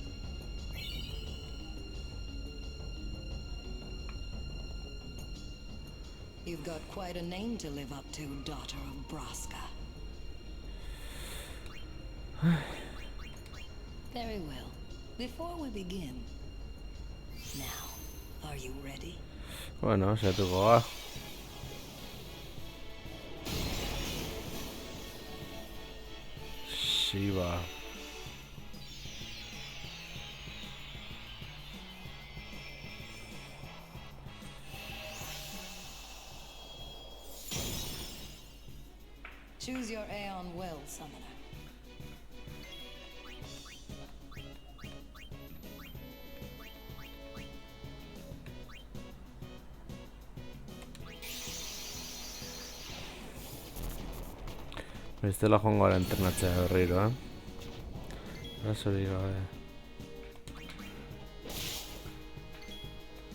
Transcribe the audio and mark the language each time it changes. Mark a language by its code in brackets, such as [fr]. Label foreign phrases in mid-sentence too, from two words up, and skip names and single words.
[en] You've got quite a name to live up to, daughter of Braska. Very well. Before we begin, now, are you ready? [eu] Bueno, saiatuko ga. Shiva. [en] Choose your Aeon well, Summoner. [eu] Bestela joango gara entrenatzea berriro, Arazorik gabe.